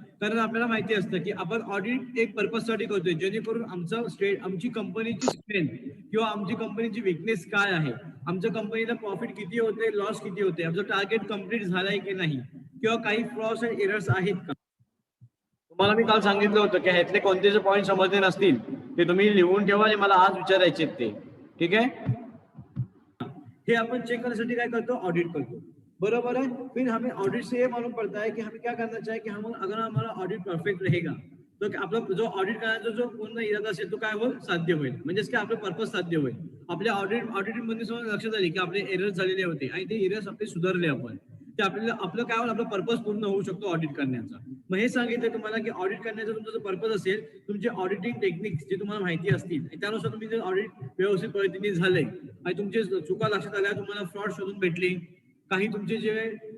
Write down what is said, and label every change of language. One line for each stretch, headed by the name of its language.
Marathi: कारण आपल्याला माहिती असतं की आपण ऑडिट एक पर्पजसाठी करतोय, जेणेकरून आमची कंपनीची स्ट्रेंथ किंवा आमची कंपनीची विकनेस काय आहे, आमच्या कंपनीला प्रॉफिट किती होते, लॉस किती होते, आमचं टार्गेट कम्प्लीट झालंय की नाही, किंवा काही फ्लॉस अँड एरर्स आहेत का. तुम्हाला मी काल सांगितलं होतं की ह्यातले कोणते जे पॉईंट समजले नसतील ते तुम्ही लिहून ठेवा आणि मला आज विचारायचे ते. ठीक आहे,
Hindi: हे अपन चेक करने क्या करते हो, ऑडिट करते हो, बराबर है. फिर हमें ऑडिट से ये मालूम पड़ता है कि हमें क्या करना चाहिए कि हम अगर हमारा ऑडिट परफेक्ट रहेगा
Marathi: तो आपला जो ऑडिट करायचा जो पूर्ण इरादा असेल तो काय होईल, साध्य होईल. म्हणजेच की आपलं पर्पज साध्य होईल. आपल्या ऑडिटिंग मध्ये समज लक्षात आली की आपले एरर्स झालेले होते आणि ते एरर्स आपले सुधारले आपण, ते आपल्याला आपलं काय होईल, आपलं पर्पज पूर्ण होऊ शकतो ऑडिट करण्याचा. मग हे सांगितलं तुम्हाला की ऑडिट करण्याचा तुमचा जो पर्पज असेल, तुमचे ऑडिटिंग टेक्निक्स जे तुम्हाला माहिती असतील त्यानुसार तुम्ही जर ऑडिट व्यवस्थित पद्धतीने झाले आणि तुमचे चुका लक्षात आल्या, तुम्हाला फ्रॉड शोधून भेटली, काही तुमचे जे